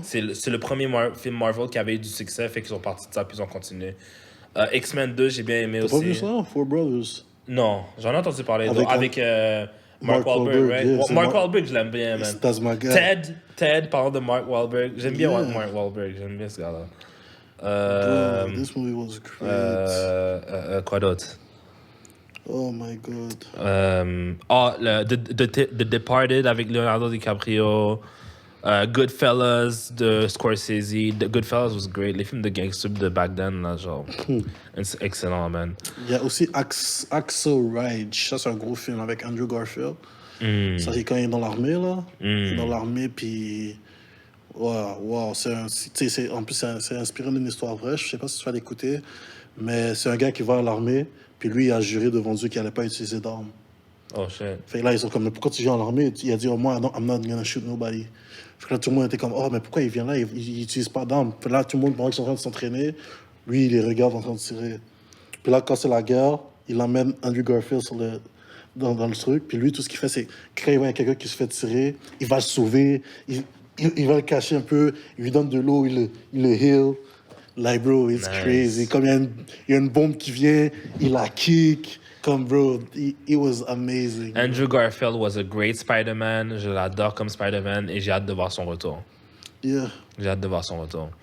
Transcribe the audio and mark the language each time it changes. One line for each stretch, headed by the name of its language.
French: C'est le premier film Marvel qui avait eu du succès, fait qu'ils sont partis de ça, puis ils ont continué. X-Men 2, j'ai bien aimé aussi. T'as pas vu ça? Four Brothers? Non, j'en ai entendu parler. Avec Mark Wahlberg, Wahlberg,
English: right? yeah,
French: Mark Wahlberg, je l'aime bien, man.
English: That's my guy.
French: Ted, parlant de Mark Wahlberg. J'aime bien
English: Yeah.
French: Mark Wahlberg, j'aime bien ce gars-là.
English: Bro, this movie was great.
French: Quoi d'autre?
English: Oh my God.
French: The Departed avec Leonardo DiCaprio. Goodfellas de Scorsese.
English: Goodfellas was great.
French: Les films de gangsters de
English: back then,
French: là, genre. C'est excellent, man. Il y a aussi Axel Ridge. Ça, c'est un gros film avec Andrew Garfield. Ça, c'est quand il est dans l'armée, là. Il est dans l'armée, puis... Wow. En plus, c'est inspiré d'une histoire vraie. Je sais pas si tu vas l'écouter. Mais c'est un gars qui va à l'armée, puis lui, il a juré devant Dieu qu'il allait pas utiliser d'armes.
English: Oh, shit.
French: Fait que là, ils sont comme, mais pourquoi tu viens à l'armée? Il a dit, oh, moi,
English: I'm not gonna shoot nobody.
French: Fait que là, tout le monde était comme, oh, mais pourquoi il vient là? Il utilise pas d'armes. Puis là, tout le monde, pendant qu'ils sont en train de s'entraîner, lui, il les regarde en train de tirer. Puis là, quand c'est la guerre, il emmène Andrew Garfield dans le truc. Puis lui, tout ce qu'il fait, c'est quand il voit quelqu'un qui se fait tirer, il va le sauver, il va le cacher un peu, il lui donne de l'eau, il le heal.
English: Like, bro, it's crazy.
French: Comme il y a une bombe qui vient, il la kick.
English: Comme, bro, it was amazing. Andrew Garfield was a great Spider-Man.
French: Je l'adore comme Spider-Man et j'ai hâte de voir son retour.
English: Yeah.
French: J'ai hâte de voir son retour.